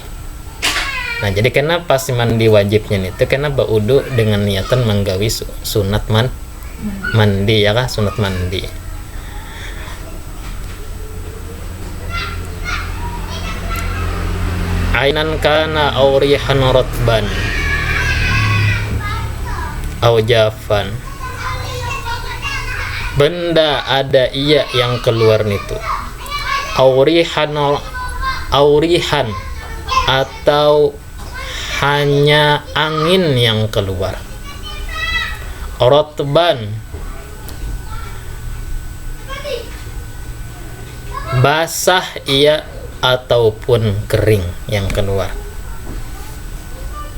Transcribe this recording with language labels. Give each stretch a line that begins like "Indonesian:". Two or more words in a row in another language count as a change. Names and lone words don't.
Banjar: Nah, jadi kena pas mandi wajibnya itu kena berwudu dengan niatan menggawi sunat mandi, ya kah? Sunat mandi.
Arabic: عينًا كان أو ريحًا رطبًا أو جافًا,
Banjar: benda ada iya yang keluar nitu,
Arabic: أو ريحًا
Banjar: atau hanya angin yang keluar, ratban basah ia ataupun kering yang keluar.